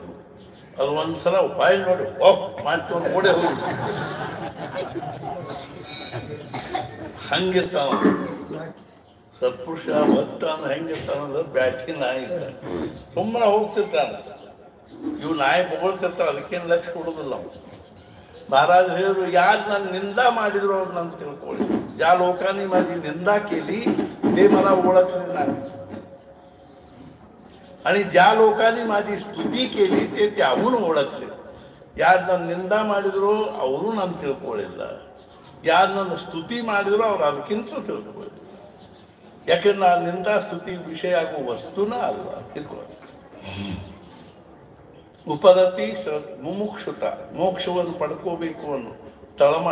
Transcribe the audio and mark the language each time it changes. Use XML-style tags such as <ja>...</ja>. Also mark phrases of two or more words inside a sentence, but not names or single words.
<kn>ಅದು ಒಂದ್ಸಲ ಬಾಯಿ ನೋಡಿ ಓಹ್ ಮಾಡ್ಕೊಂಡು ಓಡೇ ಹೋಗಿ ಹಂಗಿರ್ತಾನ ಸತ್ಪುರುಷ. ಭಕ್ತಾನ ಹೆಂಗಿರ್ತಾನಂದ್ರೆ ಬ್ಯಾಟಿ ನಾಯಿ ಇರ್ತಾನೆ, ಸುಮ್ಮನೆ ಹೋಗ್ತಿರ್ತಾನ. ಇವು ನಾಯಿ ಬೊಗಳ್ತಿರ್ತಾವ, ಅದಕ್ಕೇನು ಲಕ್ಷ ಕೊಡೋದಿಲ್ಲ ನಾವು. ಮಹಾರಾಜ್ ಹೇಳಿದ್ರು, ಯಾರು ನಾನು ನಿಂದ ಮಾಡಿದ್ರು ಅವ್ರು ನಾನು ತಿಳ್ಕೊಳ್ಳಿ.</kn> <mr>ज्या लोकांनी माझी निंदा केली ते मला ओळखले नाही, आणि ज्या लोकांनी माझी स्तुती केली ते त्याहून ओळखले.</mr> <kn>ಯಾರು ನನ್ನ ನಿಂದ ಮಾಡಿದ್ರು ಅವರು ನಾನು ತಿಳ್ಕೊಳ್ಳಿಲ್ಲ, ಯಾರು ನನ್ನ ಸ್ತುತಿ ಮಾಡಿದ್ರು ಅವ್ರು ಅದಕ್ಕಿಂತ ತಿಳ್ಕೊಳ್ಳಿ. ಯಾಕಂದ್ರೆ ಆ ನಿಂದ ಸ್ತುತಿ ವಿಷಯ ಆಗುವ ವಸ್ತುನ ಅಲ್ಲ. ತಿಳ್ಕೊಳ್ಳಿ. ಉಪರತಿ ಮುಮುಕ್ಷುತ, ಮೋಕ್ಷವನ್ನು ಪಡ್ಕೋಬೇಕು ಅನ್ನೋ ತಳಮಳ.</kn>